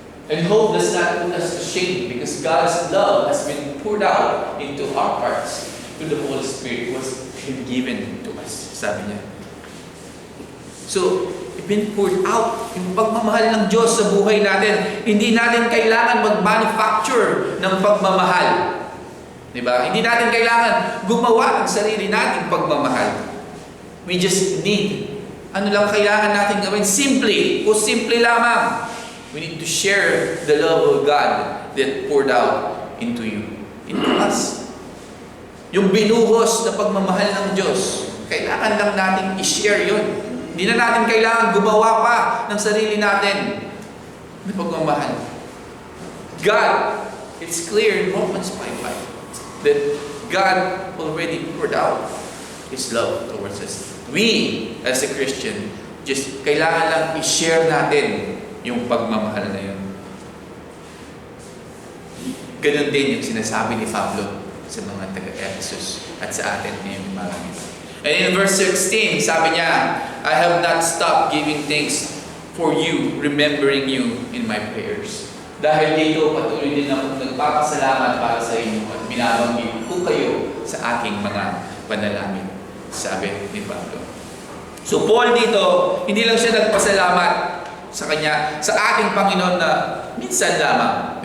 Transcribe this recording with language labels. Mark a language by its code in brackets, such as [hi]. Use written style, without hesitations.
[en] And hope does not put us to shame because God's love has been poured out into our hearts through the Holy Spirit who has been given to us. [tl] Sabi niya. [en] So, been poured out [tl] yung pagmamahal ng Diyos sa buhay natin. Hindi natin kailangan mag-manufacture ng pagmamahal. Diba? Hindi natin kailangan gumawa ng sarili nating pagmamahal. [en] We just need, [tl] ano lang kailangan natin gawin? Simple lamang. [en] We need to share the love of God that poured out into you, into us. [tl] Yung binuhos na pagmamahal ng Diyos, kailangan lang natin i-share yun. Hindi na natin kailangan gumawa pa ng sarili natin na pagmamahal. [en] God, it's clear in Romans 5:5 that God already poured out His love towards us. We, as a Christian, just [tl] kailangan lang i-share natin yung pagmamahal na yun. Ganun din yung sinasabi ni Pablo sa mga taga-Ephesus at sa atin ngayong marami. [en] And in verse 16, [tl] sabi niya, [en] I have not stopped giving thanks for you, remembering you in my prayers. [tl] Dahil dito, patuloy din akong nagpapasalamat para sa inyo at binabanggit ko kayo sa aking mga panalangin. Sabi ni Pablo. So Paul dito, hindi lang siya nagpasalamat sa kanya, sa ating Panginoon na minsan lamang.